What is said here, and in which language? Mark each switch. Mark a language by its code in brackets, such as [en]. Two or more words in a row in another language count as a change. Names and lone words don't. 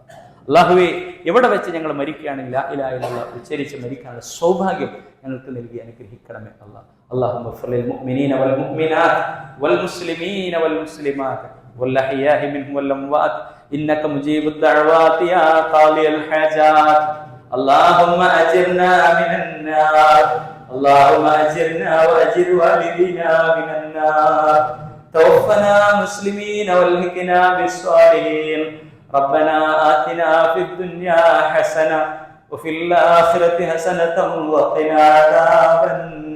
[ml] അള്ളാഹുവെ, എവിടെ വെച്ച് ഞങ്ങൾ മരിക്കുകയാണെങ്കിൽ [ar] لا إله إلا الله [ml] ഉച്ചരിച്ച് മരിക്കാനുള്ള സൗഭാഗ്യം ഞങ്ങൾക്ക് നൽകി അനുഗ്രഹിക്കണമേ അള്ളാഹ്. [ar] اللهم اغفر للمؤمنين والمؤمنات والمسلمين والمسلمات والأحياء منهم والأموات إنك مجيب الدعوات يا قاضي الحاجات. اللهم أجرنا من النار، اللهم أجرنا وأجر والدينا من النار، توفنا مسلمين والحقنا بالصالحين. ربنا آتنا في الدنيا حسنة وفي الآخرة حسنة وقنا عذاب النار.